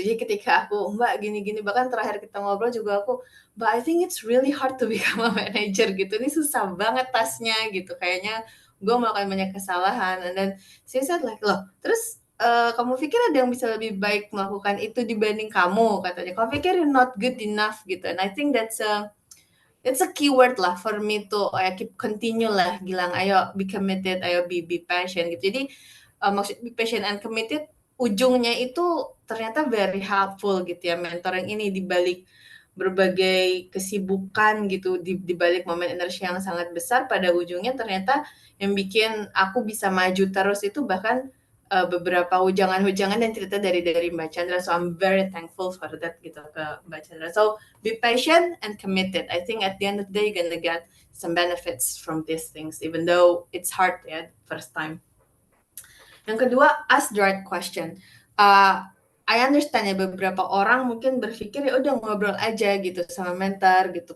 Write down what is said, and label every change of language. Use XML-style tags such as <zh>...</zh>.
<id>Jadi ketika aku, Mbak gini-gini, bahkan terakhir kita ngobrol juga aku, Mbak</id> <en>I think it's really hard to become a manager</en> <id>gitu. Ini susah banget tasnya gitu. Kayaknya gue melakukan banyak kesalahan.</id> <en>And then she said like,</en> <id>loh terus kamu pikir ada yang bisa lebih baik melakukan itu dibanding kamu, katanya. Kamu pikir</id> <en>you're not good enough</en> <id>gitu.</id> <en>And I think it's a keyword lah for me to keep continue lah, Gilang. Ayo be committed, ayo be passion gitu.</en> <id>Jadi maksud</id> <en>be patient and committed,</en> <id>ujungnya itu ternyata</id> <en>very helpful</en> <id>gitu ya, mentoring ini dibalik berbagai kesibukan gitu, dibalik momen inersia yang sangat besar, pada ujungnya ternyata yang bikin aku bisa maju terus itu bahkan beberapa ujangan-ujangan dan cerita dari Mbak Chandra.</id> <en>So I'm very thankful for that</en> <id>gitu ke Mbak Chandra.</id> <en>So be patient and committed. I think at the end of the day you're gonna get some benefits from these things, even though it's hard ya first time.</en> <id>Yang kedua,</id> <en>ask the right question. I understand</en> <id>ya, beberapa orang mungkin berpikir ya udah ngobrol aja gitu sama mentor gitu.</id>